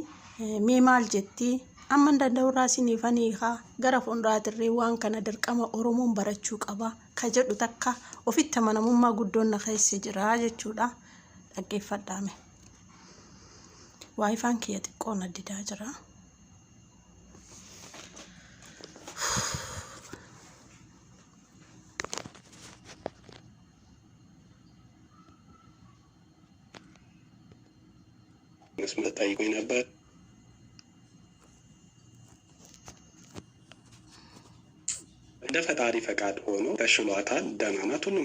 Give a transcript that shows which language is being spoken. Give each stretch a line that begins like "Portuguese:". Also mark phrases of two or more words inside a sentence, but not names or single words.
Oromo: Mee maal jettii? Amma danda'u raasiniifanii gara fuulduraatirree waan kana dirqama Oromoon barachuu qaba ka jedhu takka ofitti amanamummaa guddoon na keessa jira jechuudha. Dhaggeeffadhaame. Waayifaan kiyya xiqqoon addidaa jira.
Amharic: መስመር ጠይቆኝ ነበር። እንደ ፈጣሪ ፈቃድ ሆኖ ተሽሏታል፣ ደህና ናት። ሁሉም